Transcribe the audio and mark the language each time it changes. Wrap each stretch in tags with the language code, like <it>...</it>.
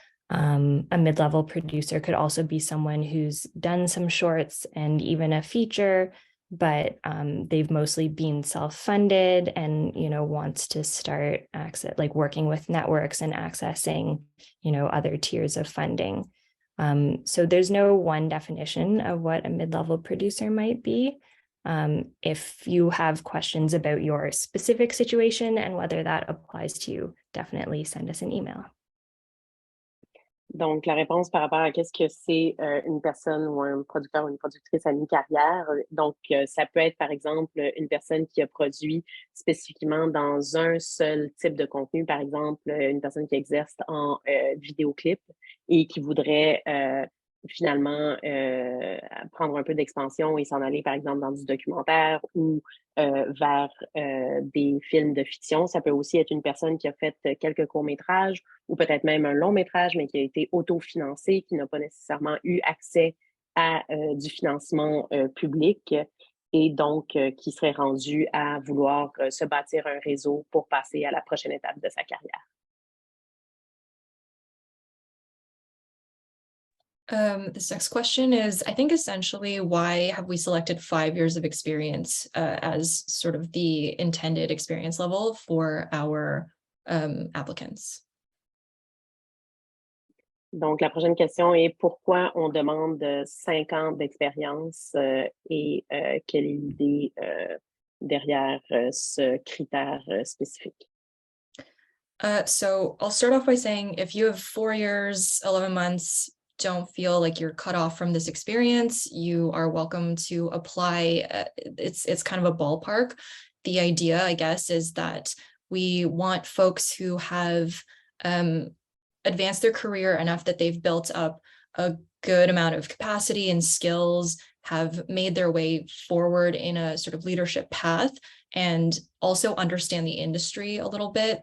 <en>A mid-level producer could also be someone who's done some shorts and even a feature, but they've mostly been self-funded and, wants to start working with networks and accessing, other tiers of funding. So there's no one definition of what a mid-level producer might be. If you have questions about your specific situation and whether that applies to you, definitely send us an email.</en> <fr>Donc, la réponse par rapport à qu'est-ce que c'est une personne ou un producteur ou une productrice à mi-carrière. Donc, ça peut être, par exemple, une personne qui a produit spécifiquement dans un seul type de contenu, par exemple, une personne qui exerce en vidéoclip et qui voudrait finalement prendre un peu d'expansion et s'en aller, par exemple, dans du documentaire ou vers des films de fiction. Ça peut aussi être une personne qui a fait quelques courts-métrages ou peut-être même un long-métrage, mais qui a été autofinancé, qui n'a pas nécessairement eu accès à du financement public et donc qui serait rendu à vouloir se bâtir un réseau pour passer à la prochaine étape de sa carrière.</fr> <en>This next question is, I think, essentially, why have we selected 5 years of experience as sort of the intended experience level for our applicants?</en> <fr>Donc, la prochaine question est pourquoi on demande 5 ans d'expérience et quelle est l'idée derrière ce critère spécifique?</fr> <en>So I'll start off by saying, if you have 4 years, 11 months, don't feel like you're cut off from this experience, you are welcome to apply. It's kind of a ballpark. The idea, I guess, is that we want folks who have advanced their career enough that they've built up a good amount of capacity and skills, have made their way forward in a sort of leadership path, and also understand the industry a little bit.</en>